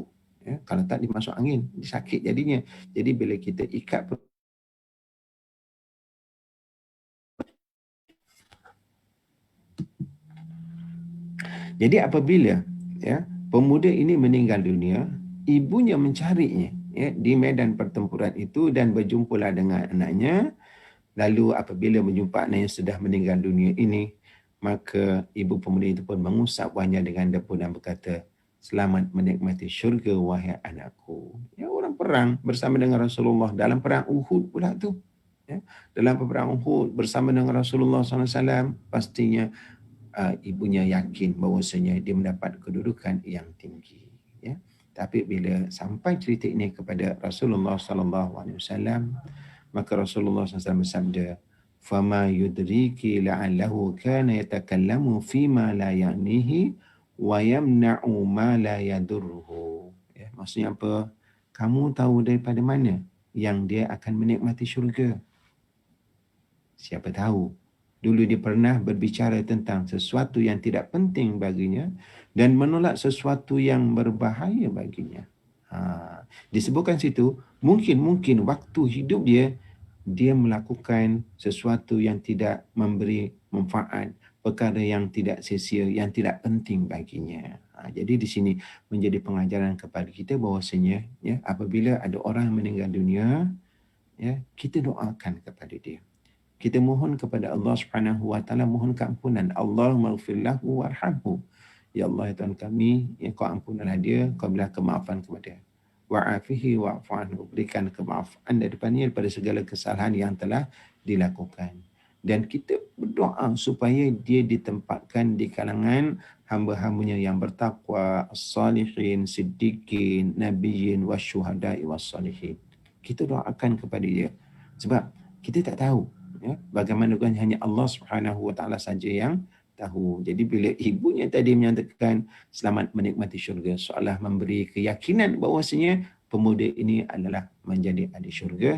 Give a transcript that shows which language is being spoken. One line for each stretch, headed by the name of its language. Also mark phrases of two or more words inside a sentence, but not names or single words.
Malay: Kalau tak dimasuk angin, sakit jadinya. Jadi bila kita ikat perut, jadi apabila pemuda ini meninggal dunia, ibunya mencarinya di medan pertempuran itu dan berjumpalah dengan anaknya. Lalu apabila menjumpa anaknya sudah meninggal dunia ini, maka ibu pemuda itu pun mengusap wajahnya dengan debu dan berkata, selamat menikmati syurga wahai anakku. Orang perang bersama dengan Rasulullah dalam perang Uhud pula tu. Dalam perang Uhud bersama dengan Rasulullah SAW, pastinya ibunya yakin bahawasanya dia mendapat kedudukan yang tinggi. Tapi bila sampai cerita ini kepada Rasulullah SAW, maka Rasulullah SAW bersabda,
Arabic: "فما يدريك لعله كان يتكلم فيما لا يعنيه ويمنع ما لا يضره."
Malay: Maksudnya apa? Kamu tahu daripada mana yang dia akan menikmati syurga? Siapa tahu dulu dia pernah berbicara tentang sesuatu yang tidak penting baginya dan menolak sesuatu yang berbahaya baginya. Disebutkan situ, mungkin waktu hidup dia dia melakukan sesuatu yang tidak memberi manfaat, perkara yang tidak sia-sia, yang tidak penting baginya. Jadi di sini menjadi pengajaran kepada kita bahawasanya ya, apabila ada orang yang meninggal dunia, ya, kita doakan kepada dia. Kita mohon kepada Allah
Arabic: سبحانه وتعالى,
Malay: mohon keampunan.
Arabic: اللهم اغفر له وارحمه.
Malay: Ya Allah, ya Tuhan kami, ya kau ampunilah dia, kau berilah kemaafan kepada dia.
Arabic: وعافه واعف عنه,
Malay: berikan kemaafan daripadanya daripada segala kesalahan yang telah dilakukan. Dan kita berdoa supaya dia ditempatkan di kalangan hamba-hambanya yang bertakwa,
Arabic: الصالحين صديقين نبيين والشهداء والصالحين.
Malay: Kita doakan kepada dia. Sebab kita tak tahu ya, bagaimana kan hanya Allah
Arabic: سبحانه وتعالى
Malay: saja yang tahu. Jadi bila ibunya tadi menyatakan selamat menikmati syurga, seolah memberi keyakinan bahawasanya pemuda ini adalah menjadi ahli syurga.